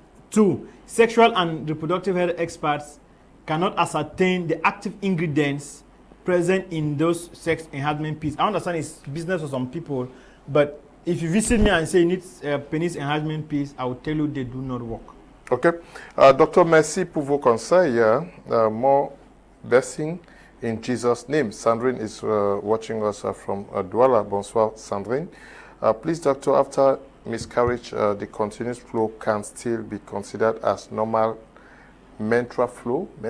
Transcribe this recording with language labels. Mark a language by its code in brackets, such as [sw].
[en] Two, sexual and reproductive health experts cannot ascertain the active ingredients present in those sex enhancement pills. I understand it's business for some people, but if you visit me and say you need penis enhancement pills, I will tell you they do not work. Okay. [fr] Doctor, merci pour vos conseils. [en] More blessing in Jesus' name. Sandrine is watching us from Douala. [fr] Bonsoir, [en] Sandrine. Please, doctor, after miscarriage, the continuous flow can still be considered as normal menstrual flow?